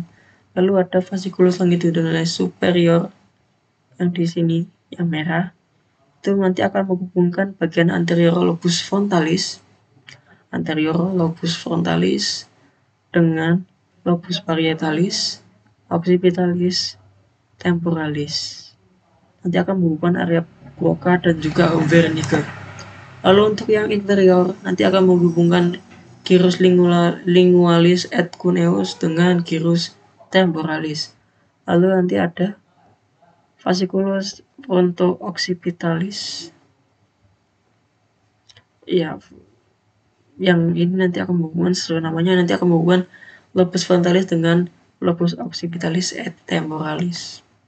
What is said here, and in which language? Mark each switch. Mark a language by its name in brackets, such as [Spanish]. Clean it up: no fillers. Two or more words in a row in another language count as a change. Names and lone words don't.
[Indonesian] Lalu ada [Latin] fasciculus longitudinalis superior [Indonesian] yang di sini yang merah, itu nanti akan menghubungkan bagian anterior [Latin] lobus frontalis [Indonesian] dengan [Latin] lobus parietalis, occipitalis, temporalis. [Indonesian] Nanti akan menghubungkan area Broca dan juga Wernicke. Lalu untuk yang inferior nanti akan menghubungkan [Latin] gyrus lingualis et cuneus [Indonesian] dengan [Latin] gyrus temporalis. [Indonesian] Lalu nanti ada [Latin] fasciculus fronto-occipitalis. [Indonesian] Ya, yang ini nanti akan menghubungkan, sesuai namanya, nanti akan menghubungkan [Latin] lobus frontalis [Indonesian] dengan [Latin] lobus occipitalis et temporalis.